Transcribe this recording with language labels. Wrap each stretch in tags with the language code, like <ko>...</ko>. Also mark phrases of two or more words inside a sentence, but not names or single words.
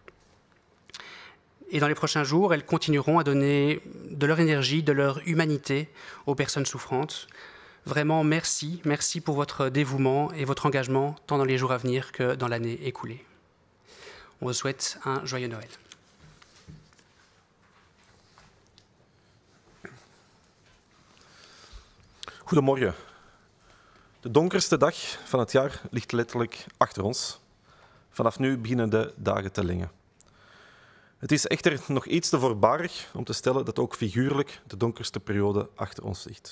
<fr>Et dans les prochains jours, elles continueront à donner de leur énergie, de leur humanité aux personnes souffrantes. Vraiment, merci. Merci pour votre dévouement et votre engagement, tant dans les jours à venir que dans l'année écoulée. On vous souhaite un joyeux Noël.</fr> <nl>Goedemorgen. De donkerste dag van het jaar ligt letterlijk achter ons. Vanaf nu beginnen de dagen te lengen. Het is echter nog iets te voorbarig om te stellen dat ook figuurlijk de donkerste periode achter ons ligt.</nl>